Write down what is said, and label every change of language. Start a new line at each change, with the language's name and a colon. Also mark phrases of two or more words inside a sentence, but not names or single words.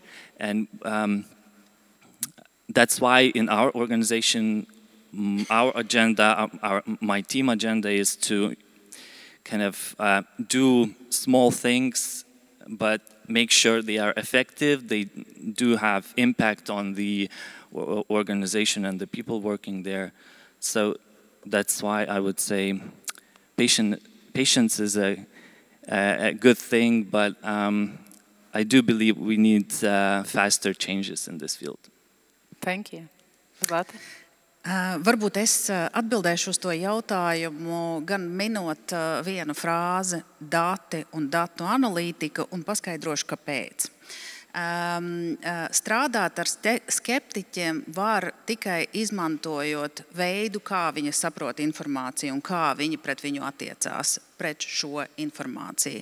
English: And that's why in our organization, our agenda, my team agenda is to kind of do small things, but make sure they are effective, they do have impact on the organization and the people working there. So that's why I would say patience is a good thing, but I do believe we need faster changes in this field. Thank you. Zlata?
Latvian: Varbūt es atbildēšu uz to jautājumu, gan minot vienu frāzi - dati un datu analītika, un paskaidrošu, kāpēc. Strādāt ar skeptiķiem var tikai izmantojot veidu, kā viņi saprot informāciju un kā viņi pret viņu attiecās pret šo informāciju.